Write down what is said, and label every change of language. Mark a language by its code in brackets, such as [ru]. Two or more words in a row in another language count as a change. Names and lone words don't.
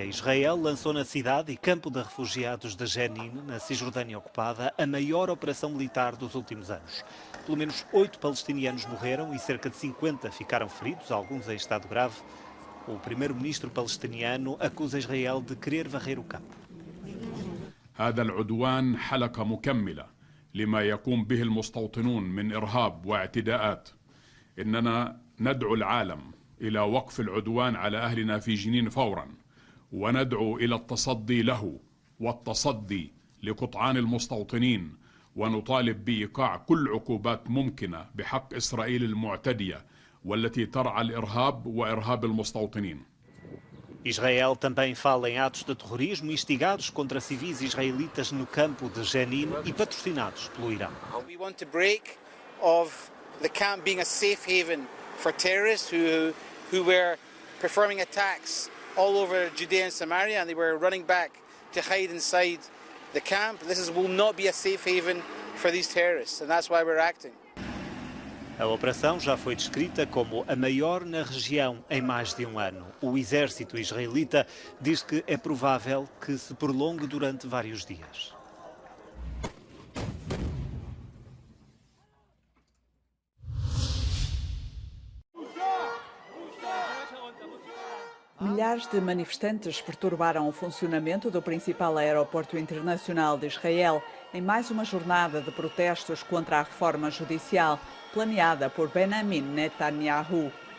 [pt] Israel lançou na cidade e campo de refugiados de Jenin, na Cisjordânia ocupada, a maior operação militar dos últimos anos. Pelo menos 8 palestinianos morreram e cerca de 50 ficaram feridos, alguns em estado grave. O primeiro-ministro palestiniano acusa Israel de querer varrer o campo. [ar] هذا العدوان حلقة مكملة لما يقوم به المستوطنون من إرهاب واعتداءات. إننا ندعو العالم إلى وقف العدوان على أهلنا في جنين فورا، وندعو إلى التصدي له والتصدي لقطعان المستوطنين، ونطالب بإيقاع كل عقوبات ممكنة بحق إسرائيل المعتدية والتي ترعى الإرهاب وإرهاب المستوطنين. [pt] Israel também fala em atos de terrorismo instigados contra civis israelitas no campo de Jenin e patrocinados pelo Irão. [en] We want to break of the camp being a safe haven for terrorists who were performing attacks all over Judea and Samaria, and they were running back to hide inside the camp. This will not be a safe haven for these terrorists, and that's why we're acting. [pt] A operação já foi descrita como a maior na região em mais de um ano. O exército israelita diz que é provável que se prolongue durante vários dias. Milhares de manifestantes perturbaram o funcionamento do principal aeroporto internacional de Israel em mais uma jornada de protestos contra a reforma judicial planeada por Benjamin Netanyahu.